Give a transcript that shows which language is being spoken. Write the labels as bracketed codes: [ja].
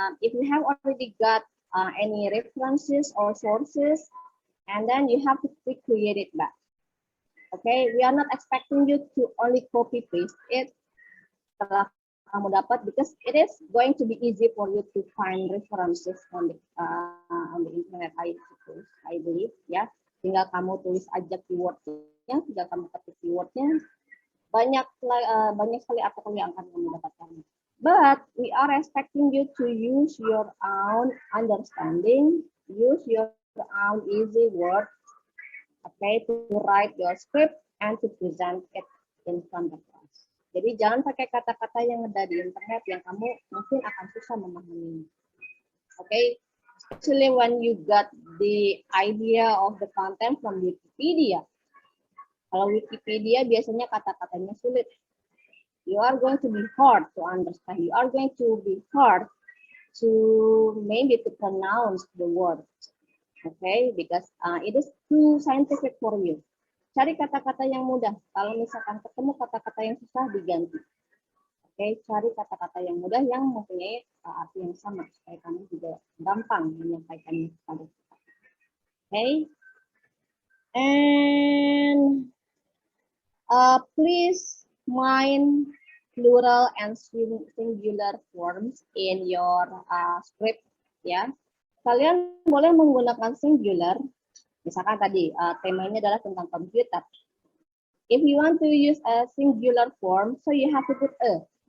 [en] If you have already got any references or sources, and then you have to recreate it back. Okay, we are not expecting you to only copy paste it. [id] Setelah kamu dapat, [en] because it is going to be easy for you to find references on the internet, I suppose, I believe, ya. [id] Tinggal kamu tulis aja keywordnya, tinggal kamu ketik keywordnya, banyak sekali artikel yang akan kamu dapatkan. [en] But we are expecting you to use your own understanding, use your own easy words, okay, to write your script and to present it in front of us. [id] Jadi jangan pakai kata-kata yang ada di internet yang kamu mungkin akan susah memahami. [en] Okay, especially when you got the idea of the content from Wikipedia. [id] Kalau Wikipedia biasanya kata-katanya sulit. [en] You are going to be hard to understand. You are going to be hard to maybe to pronounce the word. Okay, because it is too scientific for you. [id] Cari kata-kata yang mudah. Kalau misalkan ketemu kata-kata yang susah, diganti. Oke, cari kata-kata yang mudah yang mempunyai arti yang sama supaya kamu juga gampang menyampaikannya kepada kita. [en] Oke, and please mind plural and singular forms in your script. [id] Ya, kalian boleh menggunakan singular. Misalkan tadi temanya adalah tentang komputer. [en] If you want to use a singular form, so you have to put a.